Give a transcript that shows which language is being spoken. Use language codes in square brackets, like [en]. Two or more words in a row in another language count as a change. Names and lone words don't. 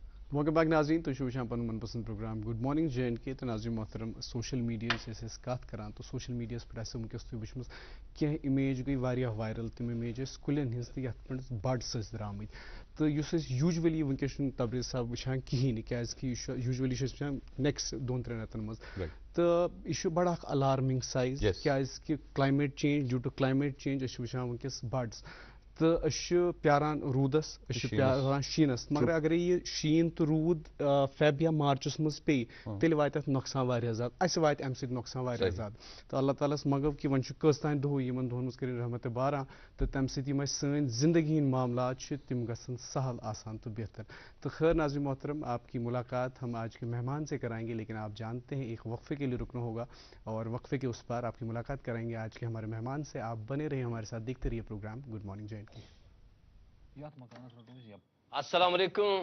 [en] Welcome back [ks] ناظرین تو وٕچھان پنُن من پسند پروگرام گڈ مارننگ جے اینڈ کے تو ناظرین محترم [en] social media [ks] أسۍ کَتھ کران تو [en] social mediaہس [ks] پٮ۪ٹھ آسہِ وٕنکیٚس تُہۍ وٕچھمٕژ کینٛہہ اِمیج گٔے واریاہ وایرل تِم اِمیج ٲسۍ کُلٮ۪ن ہٕنٛز تہٕ یَتھ پٮ۪ٹھ بڈس ٲسۍ درٛامٕتۍ تہٕ یُس أسۍ یوٗجؤلی وٕنکیٚس چھُنہٕ تبریز صاحب وٕچھان کِہیٖنۍ نہٕ کیازکہِ یہِ چھُ یوٗجؤلی چھِ أسۍ وٕچھان نیکسٹ 2-3 رٮ۪تن منٛز تہٕ یہِ چھُ بڑٕ اکھ [en] alarming size [ks] کیازکہِ [en] climate change due to climate change [ks] أسۍ چھِ وٕچھان وٕنکیٚس بڈس تہٕ أسۍ چھِ پیاران روٗدس أسۍ چھِ پیاران شیٖنس مگر اگرے یہِ شیٖن تہٕ روٗد فیب یا مارچس منٛز پیٚیہِ تیٚلہِ واتہِ اتھ نۄقصان واریاہ زیادٕ اَسہِ واتہِ اَمہِ سۭتۍ نۄقصان واریاہ زیادٕ تہٕ اللہ تعالیٰ ہس منٛگو کہِ وۄنۍ چھُ کٔژتانۍ دۄہ یِمن دۄہن منٛز کٔرِنۍ رحمتِ باران تہٕ تَمہِ سۭتۍ یِم اَسہِ سٲنۍ زندگی ہٕنٛدۍ معاملات چھِ تِم گژھن سہل آسان تہٕ بہتر [ur] تو خیر ناظرین محترم آپ کی ملاقات ہم آج کے مہمان سے کرائیں گے لیکن آپ جانتے ہیں ایک وقفے کے لیے رکنا ہوگا اور وقفے کے اس پار آپ کی ملاقات کرائیں گے آج کے ہمارے مہمان سے آپ بنے رہے ہمارے ساتھ دیکھتے رہیے پروگرام گڈ مارننگ جے اینڈ کے [ar] السلام علیکم.